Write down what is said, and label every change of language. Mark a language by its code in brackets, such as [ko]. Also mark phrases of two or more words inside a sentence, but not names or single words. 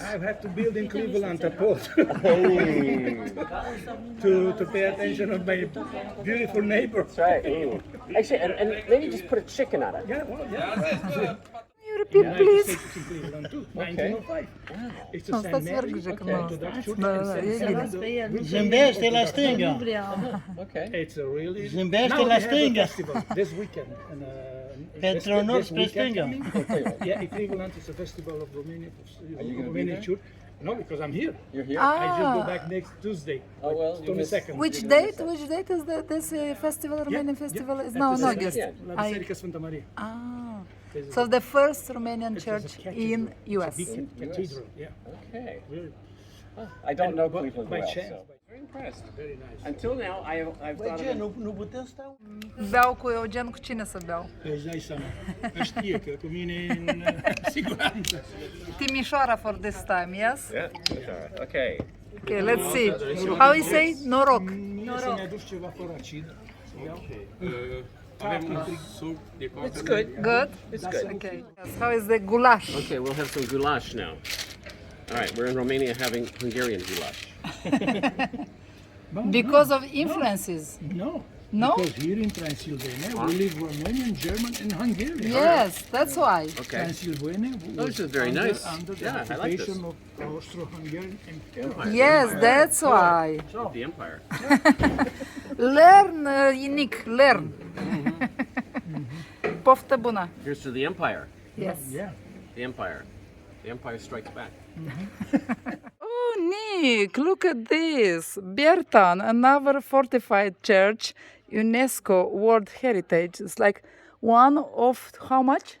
[en] I have to build in Cleveland a port Hey. to pay attention of my beautiful neighbor. That's right. Ooh. Actually, and maybe just put a chicken on it. Yeah, well, yeah. Can you repeat, please? It's in Cleveland too, 1905. It's a No, St. [ro] stați [en] Mary [ro] verghice, nu. [en] Orthodox Church [ro] Da, [en] and [ro] da, [en] St. [ro] e [en] Sarah, [ro] bine. [en] the [ro] Zâmbește la stânga. [en] Okay. It's a really [ro] Zâmbește [en] now [ro] la [en] they have a [ro] stânga. [en] festival this weekend. And, [ro] Pentru [en] this [ro] nord spre [en] weekend [ro] stânga. [en] coming. Yeah, in Cleveland it's a festival of Romania. Romanian Church. No, because I'm here. You're here? I just go Ah, back next Tuesday. Oh, well, you missed- 22nd. which date? Which date is this festival? Romanian festival is now in August. [ro] La Biserica Sfânta Maria. Ah, [en] There's so the first Romanian It's a church cathedral. in It's a US. big cathedral. Yeah, Okay. really. I don't know But Cleveland by well, chance. so very impressed. Very nice. Until now, I've [ro] Băi, [en] thought [ro] ce, [en] of it. [ro] nu putem sta? Beau cu Eugen, cu cine să beau? Îți dai seama. Că știe că cu mine e în siguranță. [en] Timișoara for this time, yes? Yeah, that's all right. Okay. Okay, let's see. How you say? [ro] Noroc. Mie să-mi aduci ceva fără acid. Să iau. Avem un suc de cocktail. [en] It's good. Good? It's good. Okay. Yes. How is the goulash? Okay, we'll have some goulash now. All right, we're in Romania having Hungarian goulash. Because of influences. No, No? Because here in Transylvania, we live Romanian, German, and Hungarian. Yes, that's why. Okay. Transylvania This was is very nice. under the Yeah, I like this. occupation of Austro-Hungarian Empire. Empire. Yes, that's why. The empire. Learn, Nick, learn. [ro] Poftă bună. [en] Here's to the empire. Yes. Yeah. The empire. The empire strikes back. Oh, Nick, look at this. Bertan, another fortified church, UNESCO World Heritage. It's like one of how much?